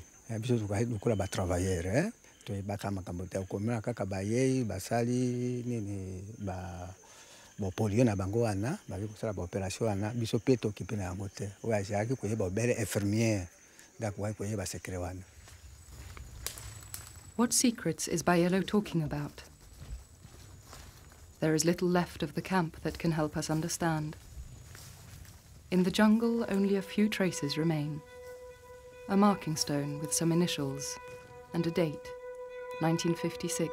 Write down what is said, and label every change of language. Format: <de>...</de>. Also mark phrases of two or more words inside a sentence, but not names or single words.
<ln>biso lokola batravailleur toyebaka makambo te okomela kaka bayei basali nini polio na bango wana baki kosala baopération wana biso mpe tokipe na yango te oyo azalaki koyeba obele infirmière ndakoki koyeba sekre wana.</ln> <en>What secrets is Eyrolle talking about? There is little left of the camp that can help us understand. In the jungle, only a few traces remain. A marking stone with some initials and a date, 1956.</en>